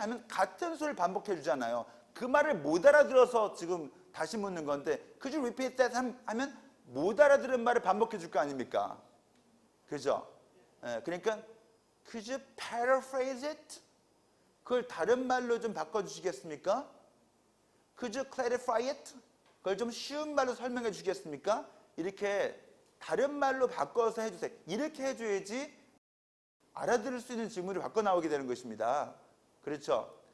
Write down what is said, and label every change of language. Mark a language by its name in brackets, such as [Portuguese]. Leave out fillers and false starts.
[Korean] 하면 같은 소리를 반복해 주잖아요. 그 말을 못 알아들어서 지금 다시 묻는 건데 [English] could you repeat that? [Korean] 하면 못 알아들은 말을 반복해 줄 거 아닙니까? 그죠? 그러니까 [English] could you paraphrase it? [Korean] 그걸 다른 말로 좀 바꿔주시겠습니까? [English] Could you clarify it? [Korean] 그걸 좀 쉬운 말로 설명해 주시겠습니까? 이렇게 다른 말로 바꿔서 해주세요. 이렇게 해줘야지 알아들을 수 있는 질문을 바꿔 나오게 되는 것입니다. 그렇죠?